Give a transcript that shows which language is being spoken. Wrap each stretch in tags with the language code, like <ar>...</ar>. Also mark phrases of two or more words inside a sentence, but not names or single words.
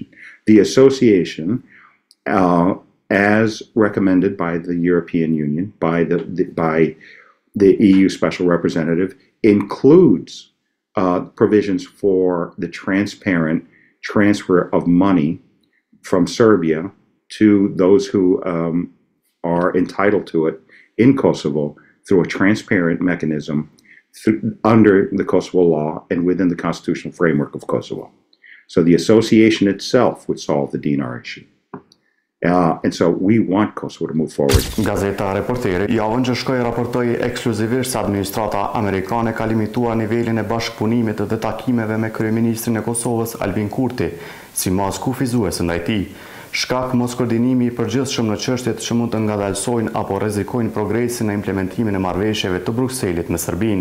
<en>The association, as recommended by the European Union, by the EU Special Representative, includes provisions for the transparent transfer of money from Serbia to those who are entitled to it in Kosovo through a transparent mechanism under the Kosovo law and within the constitutional framework of Kosovo. So the association itself would solve the DNR issue. And so we want Kosovo to move forward.</en> <sq>Gazeta Reporteri javën që shkoi raportoi ekskluzivisht se administrata amerikane ka limituar nivelin e bashkëpunimit dhe takimeve me kryeministrin e Kosovës Albin Kurti, si mas kufizuese ndaj tij. Shkak mos koordinimi I përgjithshëm në çështjet që mund të ngadalsojnë apo rrezikojnë progresin në implementimin e marrëveshjeve të Brukselit me Serbinë.</sq>